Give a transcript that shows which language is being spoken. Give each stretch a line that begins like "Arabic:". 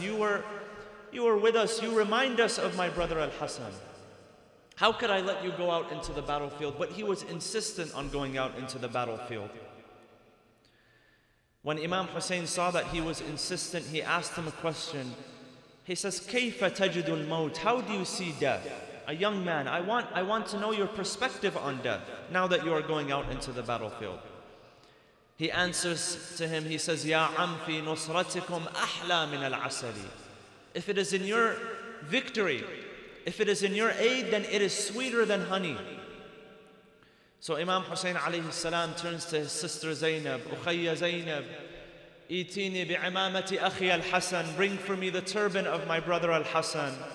English: You were with us. You remind us of my brother Al-Hasan. How could I let you go out into the battlefield? But he was insistent on going out into the battlefield. When Imam Hussein saw that he was insistent, he asked him a question. He says,
Arabic: كَيْفَ تَجِدُ الْمَوْتِ?
English: How do you see death? A young man, I want to know your perspective on death now that you are going out into the battlefield. He answers to him, he says,
Arabic: يَا عَمْ فِي نُصْرَتِكُمْ أَحْلَى مِنَ الْعَسَلِ.
English: If it is in your victory, if it is in your aid, then it is sweeter than honey. So Imam Hussein alayhi salam turns to his sister Zainab, Ukhayya Zainab,
Arabic: Itini bi'imamati akhi al-Hasan,
English: bring for me the turban of my brother al-Hasan.